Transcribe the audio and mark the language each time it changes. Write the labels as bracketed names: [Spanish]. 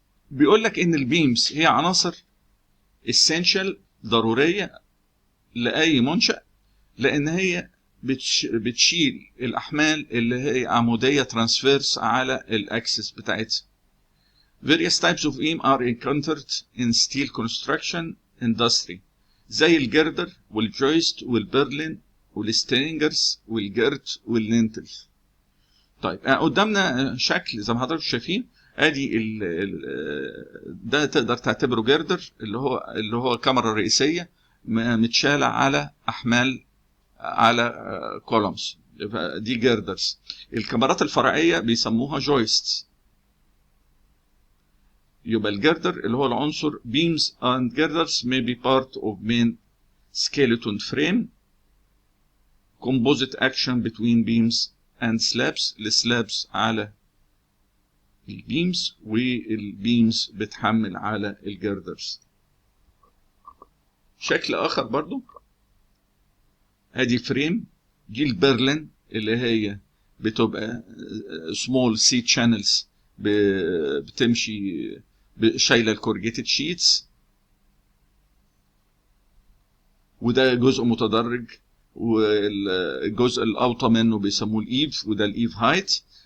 [Arabic] بيقول لك ان البيمز هي عناصر اسينشال ضروريه لاي منشأ، لان هي بتشيل الاحمال اللي هي عموديه ترانسفيرس على الاكسس بتاعتها. [English] Various types of beam are encountered in steel construction industry [Arabic] زي الجردر والجويست والبرلين والسترينجرز والجرت واللينتل. طيب قدامنا شكل زي ما حضراتكم شايفين، ادي ده تقدر تعتبره جردر اللي هو كاميرا رئيسيه متشاله على احمال على كولومز، دي جيردرز. الكاميرات الفرعيه بيسموها جويست. يبقى الجردر اللي هو العنصر [English] beams and girders may be part of main skeleton frame composite action between beams and slabs. [Arabic] السلابس على البيمز والبيمز بتحمل على الجردرز. شكل اخر برضو ادي فريم، دي البرلين اللي هي بتبقى [English] small C channels [Arabic] بتمشي شايله الكورجيتد شيتس، وده جزء متدرج، والجزء الاوطى منه بيسموه الايف، وده الايف هايت.